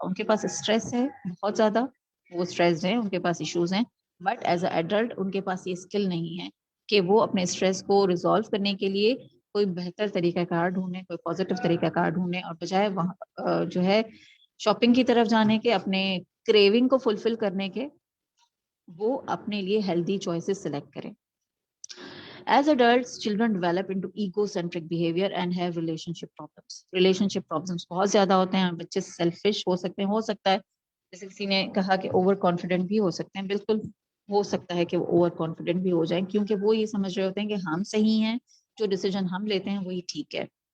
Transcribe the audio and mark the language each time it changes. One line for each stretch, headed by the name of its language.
Urdu: ان کے پاس اسٹریس ہے بہت زیادہ, وہ اسٹریسڈ ہیں, ان کے پاس ایشوز ہیں,
English: but as a adult
Urdu: ان کے پاس یہ اسکل نہیں ہے کہ وہ اپنے اسٹریس کو ریزالو کرنے کے لیے کوئی بہتر طریقہ کار ڈھونڈیں, کوئی پازیٹیو طریقہ کار ڈھونڈیں, اور بجائے وہاں جو ہے شاپنگ کی طرف جانے کے, اپنے کریونگ کو فلفل کرنے کے, وہ اپنے لیے ہیلدی چوائسز سلیکٹ کریں.
English: As adults, children develop into egocentric behavior and have relationship problems.
Urdu: Relationship problems بہت زیادہ ہوتے ہیں. بچے selfish ہو سکتا ہے جیسے کسی نے کہا کہ اوور کانفیڈنٹ بھی ہو سکتے ہیں. بالکل ہو سکتا ہے کہ وہ اوور کانفیڈنٹ بھی ہو جائیں کیونکہ وہ یہ سمجھ رہے ہوتے ہیں کہ ہم صحیح ہیں, جو ڈیسیجن ہم لیتے ہیں وہی ٹھیک ہے.